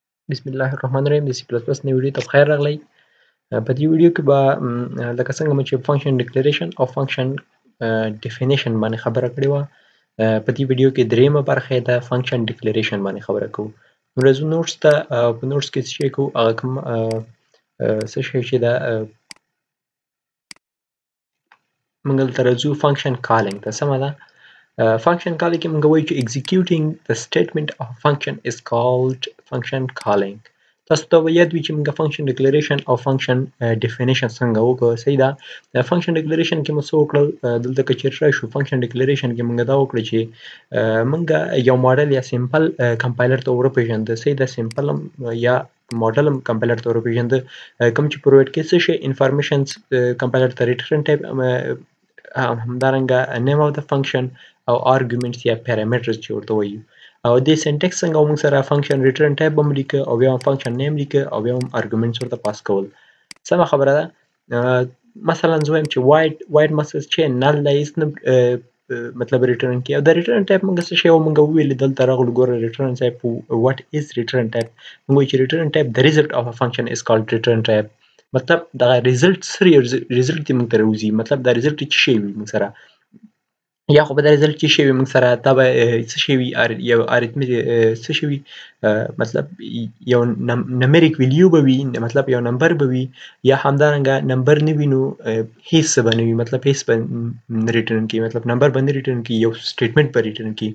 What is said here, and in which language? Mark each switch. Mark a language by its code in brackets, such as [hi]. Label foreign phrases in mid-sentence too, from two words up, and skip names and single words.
[ar] بسم الله الرحمن الرحیم [ps] د سی پلس پلس نوې ویډیو ته بخیر راغلی. په دې ویډیو کې به لکه څنګه مو چې [en] function declaration [ps] او [en] function definition [ps] باندې خبره کړې وه، په دې ویډیو کې دریمه برخه یې د [en] function declaration [ps] باندې خبره کوو. نو راځو نوټس ته. په نوټس کې څه شی کوو، هغه کوم څه شی چې دا موږ دلته راځو [en] function calling [ps] ته. سمه ده. [en] function calling [ps] کې موږ وایو چې [en] executing the statement of a function is called function calling. [ps] تاسو ته به یاد وي چې موږ [en] function declaration [ps] او [en] function definition [ps] څنګه وکړو. صحیح ده. [en] function declaration [ps] کې موږ څه وکړل، دلته که چېرته راشو [en] function declaration [ps] کې موږ دا وکړو چې موږ یو ماډل یا [en] sample compiler [ps] ته ورپېژنده. صحیح ده. سیمپل یا ماډل هم کمپایلر ته ورپېژنده کوم چې پرووایډ کوي څه شی [en] informations compiler [ps] ته [en] return type, [ps] همدارنګه [en] name of the function [ps] او arguments یا parameters چې ورته وایو. او د سینټیکس څنګه موږ سره [en] function return type [ps] هم لیکه او بیا هم [en] function name [ps] لیکه او بیا هم arguments ورته پاس کول. سمه خبره ده. مثلا زه وایم چې void مسج چې نل دی هیڅ نه مطلب ریټرن کوي. او د [en] return type [ps] موږ څه شی موږ وویل دلته راغلو. [en] ګوره return type what is return type. [ps] موږ وایو چې [en] return type the result of a function is called return type. [ps] مطلب دا ریزلټ سره ریزلټ موږ ته راوځي، مطلب دا ریزلټ چې شی وي موږ سره، یا خو به دا ریزلټ چې شی وي موږ سره دا به څه شی وي، یو اریتمیک څه شی وي، مطلب یو [en] numeric value [ps] به وي، مطلب یو نمبر به وي، یا همدارنګه نمبر نه وي نو هیڅ څه به نه وي، مطلب هیڅ به نه ریټرن کوي، مطلب نمبر به نه ریټرن کوي، یو سټیټمنټ به ریټرن کوي.